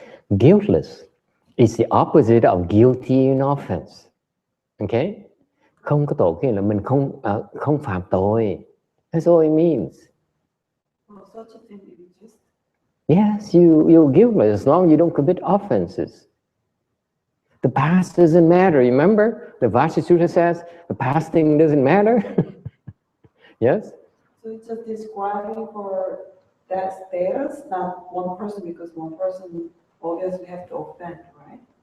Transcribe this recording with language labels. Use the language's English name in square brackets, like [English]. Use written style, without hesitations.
[English] Guiltless is the opposite of guilty in offense. Okay? [Vietnamese] Không có tội nghĩa là mình không phạm tội. [English] That's all it means. Such a thing exists. Yes, you're guiltless as long as you don't commit offenses. The past doesn't matter. You remember the Vashi Sutra says the past thing doesn't matter. Yes. So it's just describing for that status, not one person, because one person obviously have to offend, right?